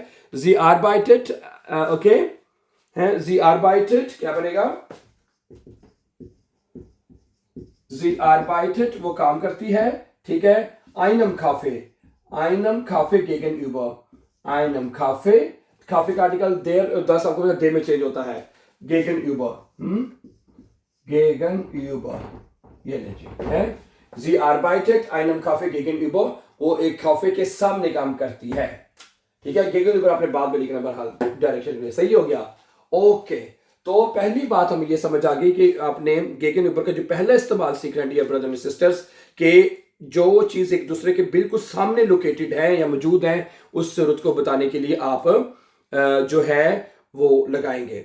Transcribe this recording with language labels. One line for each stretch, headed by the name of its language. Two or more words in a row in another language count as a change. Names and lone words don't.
German: Sie arbeitet,
Urdu: اوکے، ہے,
German: Sie arbeitet
Urdu: کیا بنے گا,
German: Sie arbeitet
Urdu: وہ کام کرتی ہے، ٹھیک ہے.
German: einem Café gegenüber, einem Café,
Urdu: کافے کا آرٹیکل دیر 10 آپ کو دیر میں چینج ہوتا ہے,
German: gegenüber, gegenüber,
Urdu: یہ لیجیے، ہے.
German: Sie arbeitet einem Café gegenüber,
Urdu: وہ ایک کافے کے سامنے کام کرتی ہے، ٹھیک ہے. gegenüber آپ نے بعد میں لکھنا، بہرحال ڈائریکشن میں، صحیح ہو گیا، اوکے. تو پہلی بات ہمیں یہ سمجھ آ گئی کہ آپ نے gegenüber کا جو پہلا استعمال سیکھ رہے ہیں
English: dear brother and sisters,
Urdu: کہ جو چیز ایک دوسرے کے بالکل سامنے لوکیٹڈ ہے یا موجود ہے، اس ضرورت کو بتانے کے لیے آپ جو ہے وہ لگائیں گے.